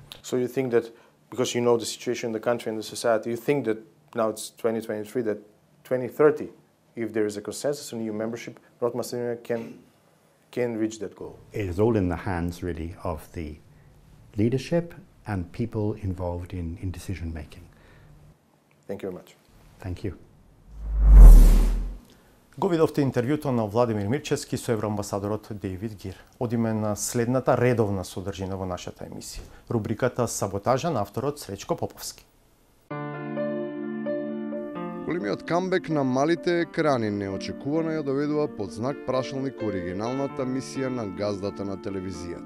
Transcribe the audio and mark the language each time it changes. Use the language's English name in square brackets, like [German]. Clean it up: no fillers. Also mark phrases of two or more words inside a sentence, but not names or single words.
[English] So you think that, because you know the situation in the country and the society, you think that now it's 2023, that 2030, if there is a consensus on EU membership, North Macedonia can reach that goal? It is all in the hands, really, of the leadership and people involved in decision making. Thank you very much. Thank you. [Macedonian] Го видовте интервјуто на Владимир Мирчевски со евроамбасадорот Дейвид Гир. Одиме на следната редовна содржина во нашата емисија. Рубриката Саботажа на авторот Сречко Поповски. Големиот камбек на малите екрани неочекувано ја доведува под знак прашалник оригиналната мисија на газдата на телевизијата.